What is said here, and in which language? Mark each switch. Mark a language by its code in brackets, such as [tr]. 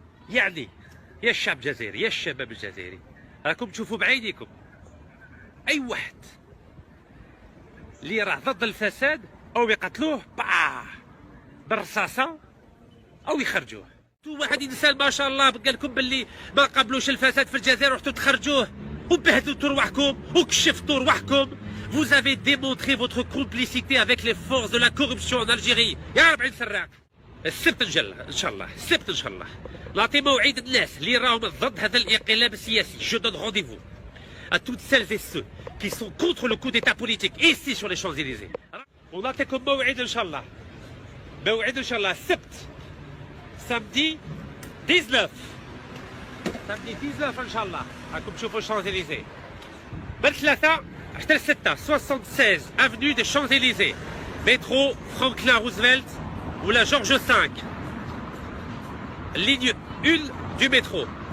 [ar] يعني يا الشعب الجزائري يا الشباب الجزائري راكم تشوفوا بعينيكم اي واحد اللي راه ضد الفساد او يقتلوه بالرصاصه او يخرجوه. واحد انسان ما شاء الله قال لكم باللي ما قبلوش الفساد في الجزائر رحتوا تخرجوه وبهدلتوا رواحكم وكشفتوا رواحكم. [fr] Vous avez démontré votre complicité avec les forces de la corruption en Algérie. [ar] يا ربعين سراق. السبت ان شاء الله السبت ان شاء الله نعطي موعد الناس اللي راهم ضد هذا الانقلاب السياسي. [fr] Je donne rendez-vous à toutes celles et ceux qui sont contre le coup d'état politique ici sur les Champs-Élysées. [ar] ونعطيكم موعد ان شاء الله. موعد ان شاء الله السبت samedi 19 ان شاء الله راكم تشوفوا Champs-Élysées. من 3 حتى 6 [fr] 76 avenue des Champs-Élysées métro Franklin Roosevelt ou la Georges V ligne 1 du métro.